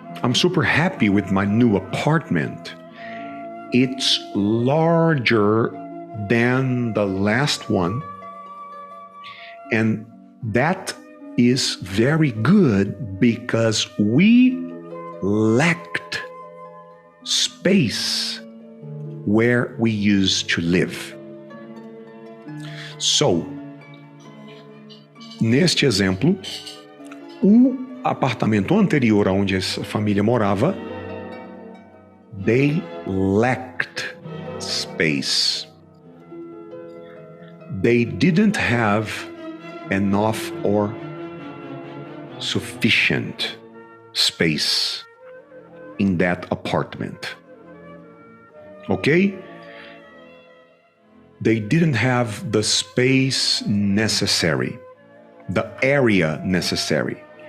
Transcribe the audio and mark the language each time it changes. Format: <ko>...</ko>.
<en>I'm super happy with my new apartment. It's larger than the last one. And that is very good because we lacked space where we used to live.</en> <pt>So, neste exemplo, o apartamento anterior aonde essa família morava,</pt> <en>they lacked space. They didn't have enough or sufficient space in that apartment. Okay? They didn't have the space necessary, the area necessary.</en>